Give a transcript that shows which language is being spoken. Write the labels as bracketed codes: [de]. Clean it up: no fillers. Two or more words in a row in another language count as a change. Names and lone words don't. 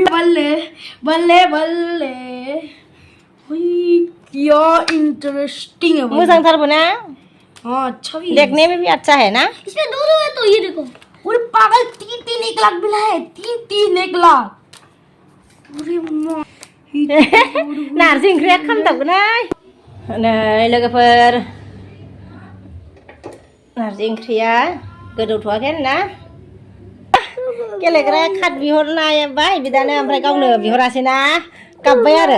[hi] बल्ले भाई क्या इंटरेस्टिंग है। मुझे बना। हाँ अच्छा भी, देखने में भी अच्छा है ना। इसमें दो है तो ये देखो। अरे पागल 3 1 लाख मिला है। 3 1 लाख पूरी माँ। [brx] नारजि ओंख्रिया खामथाबगोनहाय। नै लोगोफोर, नारजि ओंख्रिया गोदौथ'वाखै आरोना। गेलेग्रा खाट बिहरनायबाय बिदानो, ओमफ्राय गावनो बिहरासैना, गाबबाय आरो।